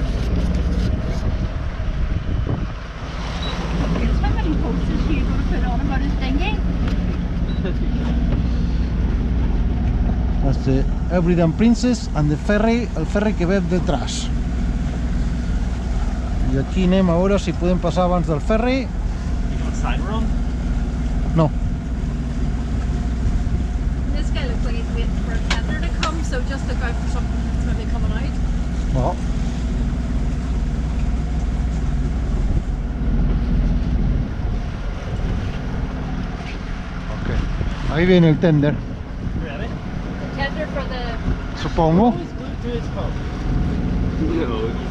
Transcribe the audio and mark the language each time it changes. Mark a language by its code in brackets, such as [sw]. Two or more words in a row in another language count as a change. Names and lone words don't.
[en] Guess how many posters you're going to put on about his dinghy? That's the Hebridean Princess and the ferry, [es] el ferry que ve detrás. [ca] I aquí anem a veure si podem passar abans del ferry. [en] You got a side run? No. This guy looks like he's waiting for a tender to come, so just look out for something that's maybe coming out. No. Ok. [es] Ahí viene el tender, [en] Ready? Tender for the... [es] supongo. [en] Always glued to his phone. No.